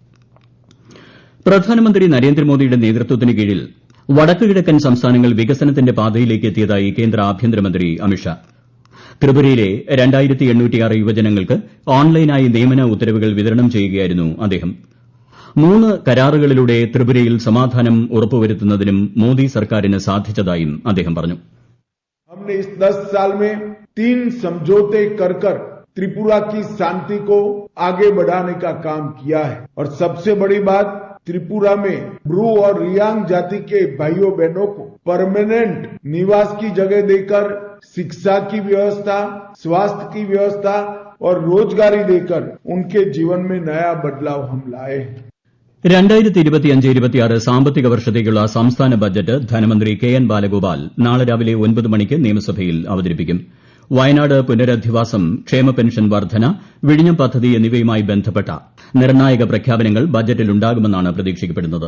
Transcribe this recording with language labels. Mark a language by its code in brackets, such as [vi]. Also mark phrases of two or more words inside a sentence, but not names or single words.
[ml] പ്രധാനമന്ത്രി നരേന്ദ്രമോദിയുടെ നേതൃത്വത്തിന് കീഴിൽ വടക്കു കിഴക്കൻ സംസ്ഥാനങ്ങൾ വികസനത്തിന്റെ പാതയിലേക്ക് എത്തിയതായി കേന്ദ്ര ആഭ്യന്തരമന്ത്രി അമിത്ഷാ. ത്രിപുരയിലെ 2806 യുവജനങ്ങൾക്ക് ഓൺലൈനായി നിയമന ഉത്തരവുകൾ വിതരണം ചെയ്യുകയായിരുന്നു അദ്ദേഹം. 3 കരാറുകളിലൂടെ ത്രിപുരയിൽ സമാധാനം ഉറപ്പുവരുത്തുന്നതിനും മോദി സർക്കാരിന് സാധിച്ചതായും അദ്ദേഹം പറഞ്ഞു. [hi] हमने इस 10 साल में 3 समझौते कर त्रिपुरा की शांति को आगे बढ़ाने का काम किया है और सबसे बड़ी बात त्रिपुरा में ब्रू और रियांग जाति के भाइयों बहनों को परमानेंट निवास की जगह देकर शिक्षा की व्यवस्था, स्वास्थ्य की व्यवस्था और रोजगारी देकर उनके जीवन में नया बदलाव हम लाए हैं. [ml] 2025-26 സാമ്പത്തിക വർഷത്തേക്കുള്ള സംസ്ഥാന ബജറ്റ് ധനമന്ത്രി കെ എൻ ബാലഗോപാൽ നാളെ രാവിലെ 9 മണിക്ക് നിയമസഭയിൽ അവതരിപ്പിക്കും. വയനാട് പുനരധിവാസം, ക്ഷേമ പെൻഷൻ വർധന, വിഴിഞ്ഞം പദ്ധതി എന്നിവയുമായി ബന്ധപ്പെട്ട നിർണായക പ്രഖ്യാപനങ്ങൾ ബജറ്റിലുണ്ടാകുമെന്നാണ് പ്രതീക്ഷിക്കപ്പെടുന്നത്.